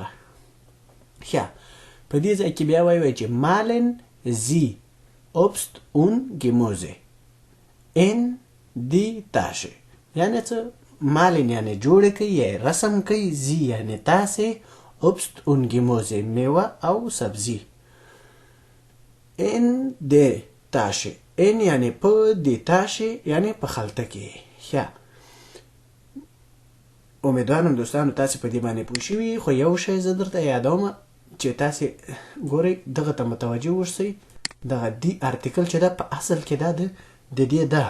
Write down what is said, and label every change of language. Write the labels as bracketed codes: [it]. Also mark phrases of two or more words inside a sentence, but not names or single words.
[ps] ښه، په دې ځای کې بیا وایي چې [de] Malen Sie Obst und Gemüse in die Tasche. [ps] یعنی څه؟ مالن یعنی جوړ کوي یا رسم کوي، زی یعنی تاسې، [de] Obst und Gemüse [ps] میوه او سبزی. [de] in die Tasche. [ps] in یعنی په دی تاشه یعنی په خلطه کې. ښه، امیدوارم دوستانو تاسې په دې باندې پوه شوي. خو یو شی زه درته یادوم چې تاسې ګورئ دغه ته متوجه اوسئ. دغه دی ارتیکل چې ده په اصل کې دا د دې ده.